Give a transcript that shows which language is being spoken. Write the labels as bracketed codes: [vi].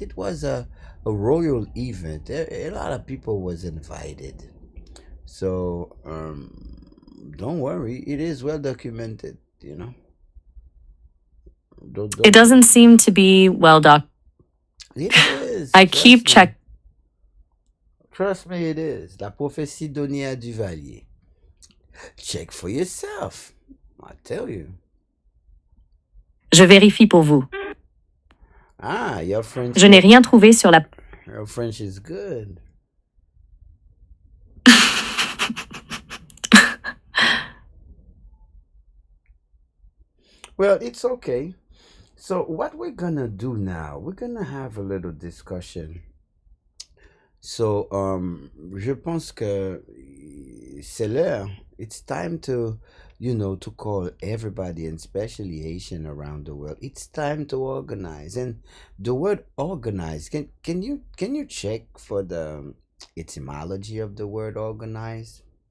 [en] It was a royal event. A lot of people was invited. So don't worry, it is well documented, It doesn't seem to be well documented. It is. I keep checking. Trust me, it is. [fr] La prophétie donnée à Duvalier. [en] Check for yourself. I tell you. [fr] Je vérifie pour vous. [en] Your French. [fr] Je n'ai rien trouvé sur la. [en] Your French is good. Well, it's okay. So what we're gonna do now, we're gonna have a little discussion. [fr] So, je pense que c'est l'heure. [en] It's time to, to call everybody, and especially Haitian around the world. It's time to organize. And the word organize, can you check for the etymology of the word organize?